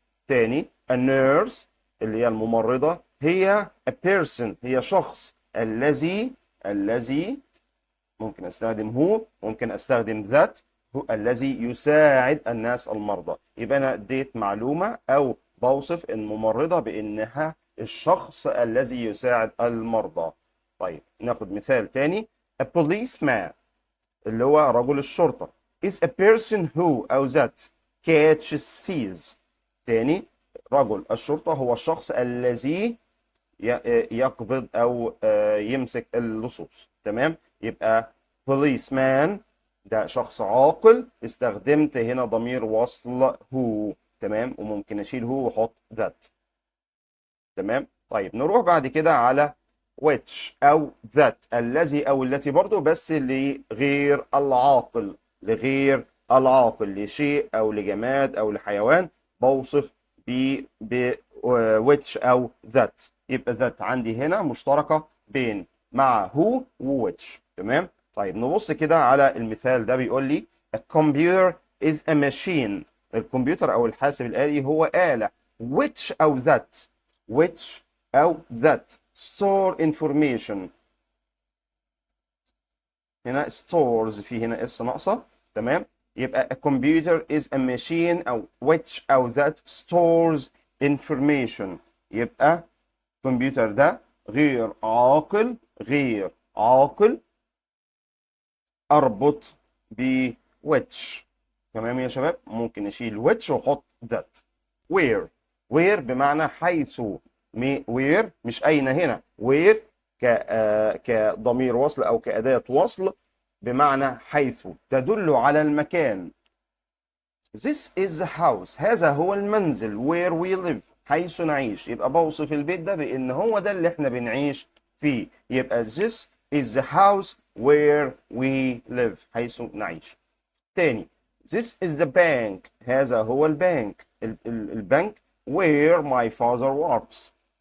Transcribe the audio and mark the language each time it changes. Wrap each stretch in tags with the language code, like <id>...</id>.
<ar>تاني،</ar> <en>a nurse</en> <ar>اللي هي الممرضة هي</ar> <en>a person،</en> <ar>هي شخص الذي ممكن استخدم هو، ممكن استخدم ذات، هو الذي يساعد الناس المرضى. يبقى انا اديت معلومه او بوصف الممرضه بانها الشخص الذي يساعد المرضى. طيب، ناخد مثال تاني.</ar> <en>a policeman</en> <ar>اللي هو رجل الشرطه</ar> <en>is a person who</en> <ar>أو</ar> <en>that catches thieves.</en> <ar>تاني، رجل الشرطه هو الشخص الذي يقبض او يمسك اللصوص. تمام، يبقى policeman ده شخص عاقل، استخدمت هنا ضمير وصل هو. تمام، وممكن اشيل هو واحط that. تمام، طيب نروح بعد كده على which او that، الذي او التي برضو بس لغير العاقل. لغير العاقل، لشيء او لجماد او لحيوان بوصف ب which او that. يبقى that عندي هنا مشتركة بين مع who و which. تمام، طيب نبص كده على المثال ده. بيقول لي</ar> <en>a computer is a machine.</en> <ar>الكمبيوتر او الحاسب الآلي هو آلة.</ar> <en>which</en> <ar>او</ar> <en>that، which</en> <ar>أو</ar> <en>that store information.</en> <ar>هنا stores، في هنا اس ناقصة. تمام، يبقى</ar> <en>a computer is a machine</en> <ar>أو</ar> <en>which أو that stores information.</en> <ar>يبقى الكمبيوتر ده غير عاقل، غير عاقل، أربط ب which. تمام يا شباب، ممكن نشيل which وأحط that. where، where بمعنى حيث. where مش أين هنا. where كضمير وصل أو كأداة وصل بمعنى حيث، تدل على المكان.</ar> <en>This is the house،</en> <ar>هذا هو المنزل.</ar> <en>where we live،</en> <ar>حيث نعيش. يبقى بوصف البيت ده بأن هو ده اللي احنا بنعيش فيه. يبقى</ar> <en>this is the house where we live،</en> <ar>حيث نعيش. تاني،</ar> <en>this is the bank،</en> <ar>هذا هو البنك. البنك</ar> <en>where my father works.</en>